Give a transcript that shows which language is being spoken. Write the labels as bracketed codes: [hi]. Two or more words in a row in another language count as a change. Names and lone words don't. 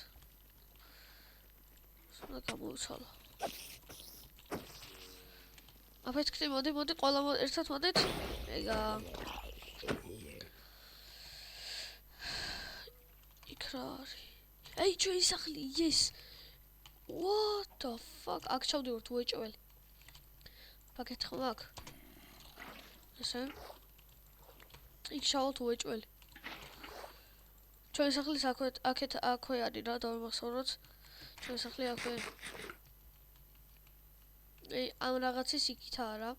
[ka] სულ გამოვცვალო. აფეთქდი, მოდი, ყველა ერთად მოდით. ეგა. იქ რა არის? აი, ჩვენი სახლი, [en] yes. What the fuck? [ka] აქ ჩავდივართ უეჭველი. პაკეტი ხომ აქ? ესე? იქ ჩავალთ უეჭველი. ჩვენი სახლის აქვე არის რა, დავიმახსოვროთ. ჩვენი სახლი აქვე. ამ რაღაცის იქითაა რა.